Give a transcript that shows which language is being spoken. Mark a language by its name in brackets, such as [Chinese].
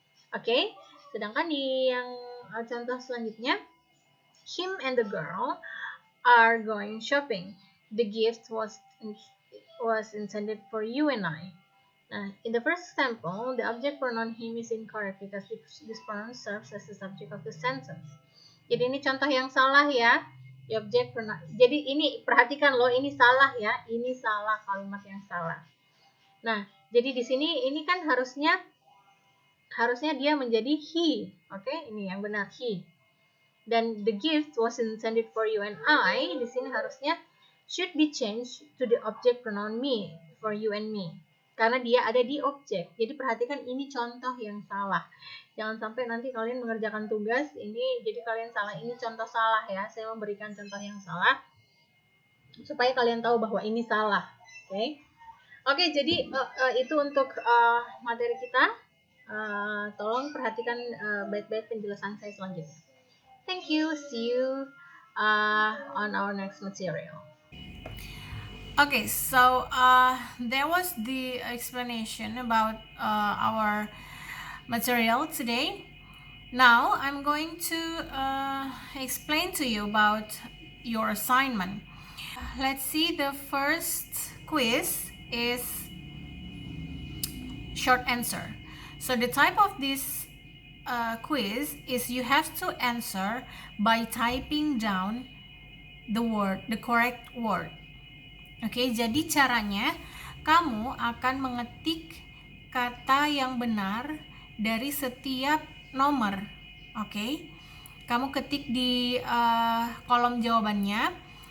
[English] Okay, [Indonesian] sedangkan di yang contoh selanjutnya, [English] him and the girl are going shopping. The gift was intended for you and I. In the first example, the object pronoun him is incorrect because this pronoun serves as the subject of the sentence. [Indonesian] Jadi ini contoh yang salah ya. [English] The object pronoun. [Indonesian] Jadi ini perhatikan loh, ini salah ya. Ini salah, kalimat yang salah. Nah, jadi di sini ini kan harusnya dia menjadi he. Oke, ini yang benar he. [English] Dan the gift was intended for you and I. [Indonesian] Di sini harusnya [English] should be changed to the object pronoun me, for you and me. [Indonesian] Karena dia ada di objek. Jadi perhatikan ini contoh yang salah. Jangan sampai nanti kalian mengerjakan tugas ini jadi kalian salah. Ini contoh salah ya. Saya memberikan contoh yang salah supaya kalian tahu bahwa ini salah. Oke, jadi itu untuk materi kita. Tolong perhatikan baik-baik penjelasan saya selanjutnya. [English] Thank you. See you on our next material. Okay, so there was the explanation about our material today. Now I'm going to explain to you about your assignment. Let's see, the first quiz is short answer. So the type of this quiz is you have to answer by typing down the correct word. [Indonesian] Oke, jadi caranya kamu akan mengetik kata yang benar dari setiap nomor. Oke, kamu ketik di kolom jawabannya.